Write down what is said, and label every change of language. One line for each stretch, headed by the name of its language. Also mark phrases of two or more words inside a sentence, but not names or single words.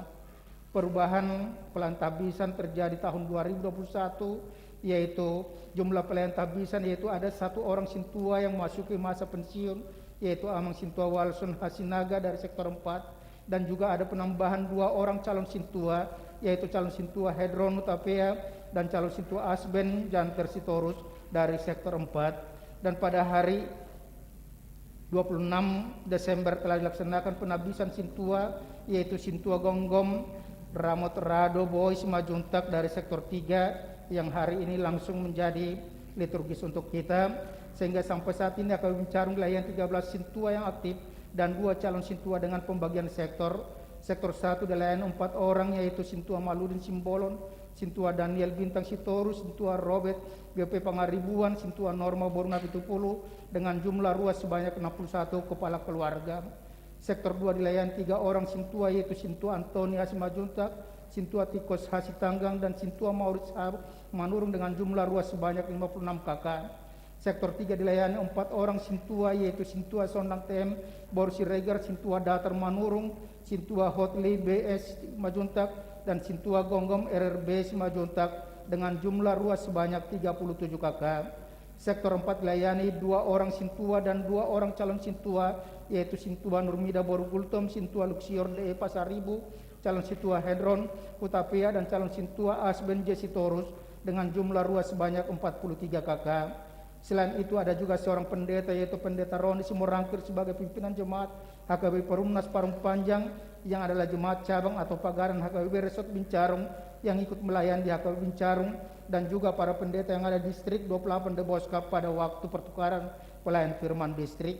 Indonesian: Perubahan pelayan tabisan terjadi tahun 2021, yaitu jumlah pelayan tabisan yaitu ada 1 orang sintua yang memasuki masa pensiun, yaitu Amang Sintua Walson Hasinaga dari sektor 4, dan juga ada penambahan 2 orang calon sintua, yaitu calon sintua Hedron Utapea dan calon sintua Asben Janter Sitorus dari sektor 4. Dan pada hari 26 Desember telah dilaksanakan penabisan sintua, yaitu Sintua Gonggom Ramot Rado Boys Majuntak dari sektor 3, yang hari ini langsung menjadi liturgis untuk kita, sehingga sampai saat ini akan Bincarung dilayani 13 sintua yang aktif dan 2 calon sintua dengan pembagian sektor. Sektor 1 dilayani 4 orang, yaitu Sintua Maludin Simbolon, Sintua Daniel Bintang Sitorus, Sintua Robert GP Pangaribuan, Sintua Norma Boruna Pitupulu dengan jumlah ruas sebanyak 61 kepala keluarga. Sektor 2 dilayani 3 orang sintua, yaitu Sintua Antoni Hasimajuntak, Sintua Tikos Hasitanggang, dan Sintua Maurits Manurung dengan jumlah ruas sebanyak 56 kakak. Sektor 3 dilayani 4 orang sintua, yaitu Sintua Sondang TM Bor Siregar, Sintua Datar Manurung, Sintua Hotli BS Majuntak, dan Sintua Gonggom RRB Majuntak dengan jumlah ruas sebanyak 37 kakak. Sektor 4 dilayani 2 orang sintua dan 2 orang calon sintua, yaitu Sintua Nurmida Borugultom, Sintua Luxior DE Pasaribu, calon sintua Hedron Utapea, dan calon sintua Asben Jesitorus dengan jumlah ruas sebanyak 43 kakak. Selain itu ada juga seorang pendeta, yaitu Pendeta Roni Simorangkir sebagai pimpinan jemaat HKBP Perumnas Parung Panjang, yang adalah jemaat cabang atau pagaran HKBP Resort Bincarung yang ikut melayani di HKBP Bincarung, dan juga para pendeta yang ada di distrik 28 De Boskap pada waktu pertukaran pelayan firman distrik.